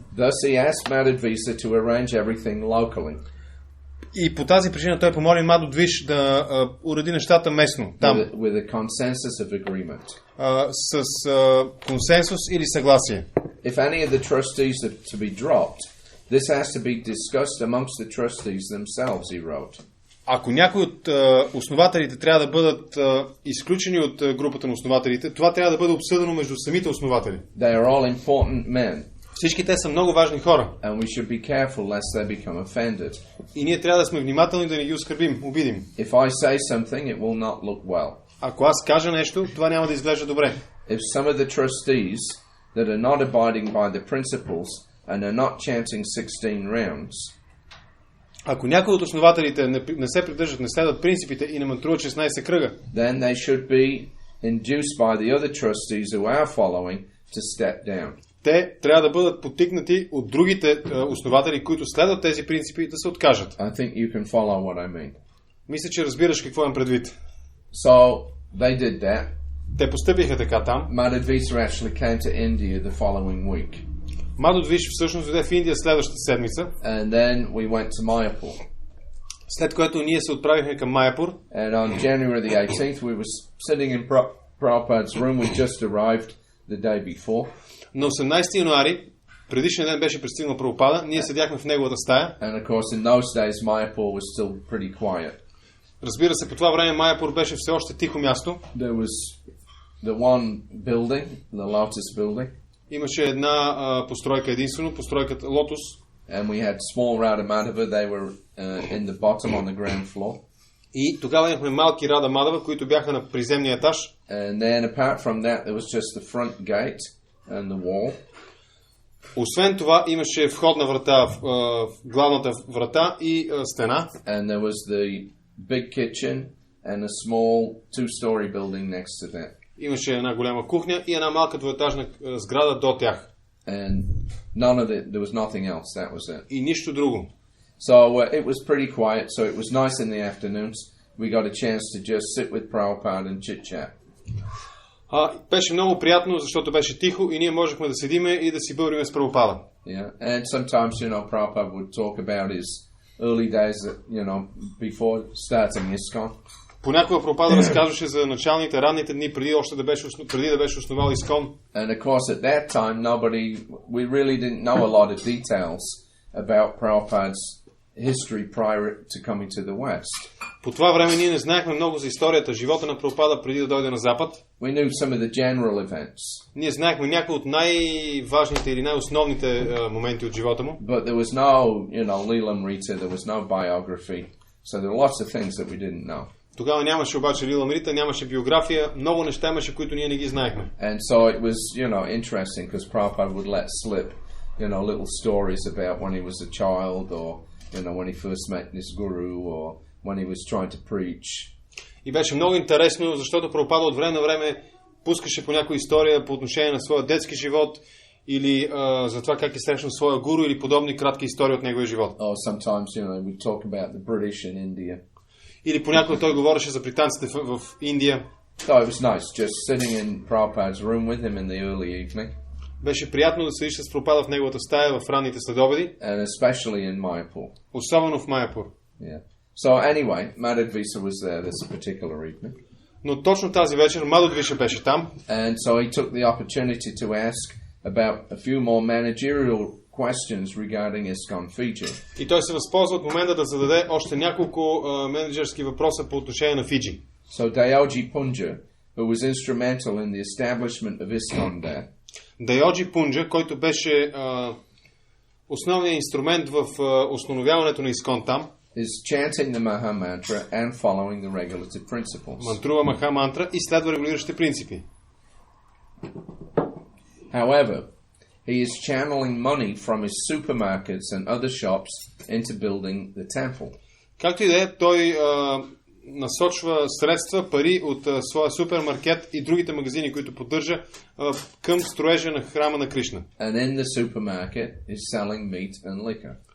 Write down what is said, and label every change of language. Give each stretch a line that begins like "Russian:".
English: Thus he asked Madhvisa to arrange everything locally.
Bulgarian: И по тази причина той помоли Мадхвиш да уреди нещата местно, там.
English: With a consensus of agreement.
Bulgarian: С консенсус или съгласие.
English: If any of the trustees are to be dropped, this has to be discussed amongst the trustees themselves, he wrote.
Bulgarian: Ако някои от основателите трябва да бъдат изключени от групата на основателите, това трябва да бъде обсъдено между самите основатели.
English: They are all important men.
Bulgarian: Всички те са много важни хора.
English: And we should be careful lest they become offended.
Bulgarian: И ние трябва да сме внимателни да не ги оскърбим, обидим.
English: If I say something, it will not look well.
Bulgarian: Ако аз кажа нещо, това няма да изглежда добре.
English: If some of the trustees that are not abiding by the principles and are not chanting 16 rounds,
Bulgarian: ако някои от основателите не се придържат, не следват принципите и не мантруват 16 кръга,
English: then they should be induced by the other trustees who are following to step down.
Bulgarian: те трябва да бъдат подтикнати от другите основатели, които следват тези принципи, да се откажат.
English: I think you can follow what I mean.
Bulgarian: Мисля, че разбираш какво имам предвид.
English: So they did that.
Bulgarian: Те постъпиха така там.
English: Madhvisa actually came to India the following week.
Bulgarian: Мадхвис всъщност дойде в Индия следващата седмица.
English: And then we went to Mayapur.
Bulgarian: След което ние се отправихме към Майапур.
English: And on January the 18th we were sitting in Prabhupada's room. We just arrived the day before.
Bulgarian: На 18 януари, предишния ден беше пристигнал Прабхупада, ние седяхме в неговата стая.
English: And of course in those days Mayapur was still pretty quiet.
Bulgarian: Разбира се, по това време Майапур беше все още тихо място.
English: There was the one building, the Lotus building.
Bulgarian: Имаше една постройка единствено, постройката Лотос.
English: And we had small Radha Madhava. They were in the bottom on the ground floor.
Bulgarian: И тогава имахме малки Рада Мадава, които бяха на приземния етаж.
English: And then apart from that there was just the front gate and the wall.
Bulgarian: Освен това имаше входна врата, главната врата и стена.
English: And there was the big kitchen and a small two-story building next to that.
Bulgarian: Имаше една голяма кухня и една малка двоетажна сграда до тях.
English: And there was nothing else. That was it.
Bulgarian: И нищо друго.
English: So it was pretty quiet. So it was nice in the afternoons. We got a chance to just sit with Prabhupada and chit-chat.
Bulgarian: Беше много приятно, защото беше тихо и ние можехме да седиме и да си бъбриме с Прабхупада.
English: Yeah, and sometimes, Prabhupada would talk about his early days, before starting ISKCON.
Bulgarian: Понякога Прабхупада разказваше за началните, ранните дни, преди да беше основал ISKCON.
English: And of course, at that time, we really didn't know a lot of details about Prabhupada's history prior to coming to the West.
Bulgarian: По това време ние не знаехме много за историята, живота на Прабхупада преди да дойде на Запад.
English: We knew some of the general events.
Bulgarian: Ние знаехме някои от най-важните или най-основните моменти от живота му.
English: But there was no, Leelam Rita, there was no biography. So there were lots of things that we didn't know.
Bulgarian: Тогава нямаше обаче Лилам Рита, нямаше биография, много неща имаше, които ние не ги знаехме.
English: And so it was, interesting because Prabhupada would let slip, little stories about when he was a child or, when he first met this guru or when he was trying to preach.
Bulgarian: И беше много интересно, защото Прабхупада от време на време пускаше по някоя история по отношение на своя детски живот или за това как е срещнал своя гуру или подобни кратки истории от неговия живот.
English: Or sometimes, we talk about the British in India.
Bulgarian: Или понякога той говореше за британците в Индия.
English: So it was nice just sitting in Prabhupada's room with him in the early evening.
Bulgarian: Беше приятно да седиш с Прабхупада в неговата стая в ранните следобеди.
English: And especially in Mayapur.
Bulgarian: Особено в Майапур.
English: Yeah. So anyway, Madhvisa was there this particular evening.
Bulgarian: Но точно тази вечер Мадхвиса беше там.
English: And so he took the opportunity to ask about a few more managerial questions regarding ISKCON Fiji.
Bulgarian: И той се възползва от момента да зададе още няколко менеджерски въпроса по отношение на Фиджи.
English: So Dayoji Punja, who was instrumental in the establishment of ISKCON there.
Bulgarian: Dayoji Punja, който беше основният инструмент в установяването на ISKCON там,
English: is chanting the Maha Mantra and following the regulative principles.
Bulgarian: Мантрува Маха мантра и следва регулиращите принципи.
English: However, he is channeling money from his supermarkets and other shops into building the temple.
Bulgarian: Както и да е, той насочва средства, пари от своя супермаркет и другите магазини, които поддържа, към строежа на храма на Кришна.
English: And in the supermarket is selling meat and liquor.